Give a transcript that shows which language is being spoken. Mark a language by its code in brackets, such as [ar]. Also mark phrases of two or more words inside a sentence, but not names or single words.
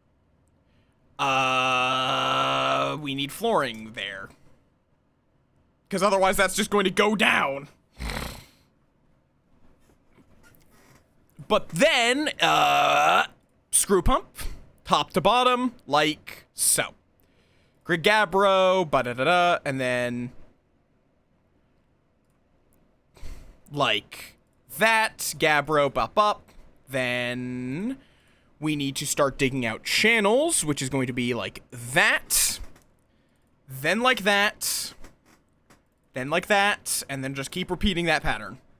[en] We need flooring there. Because otherwise that's just going to go down. But then, screw pump, top to bottom, like so. Grigabro, ba-da-da-da, and then, like that, Gabbro, bop. Then we need to start digging out channels, which is going to be like that, then like that, then like that, and then just keep repeating that pattern.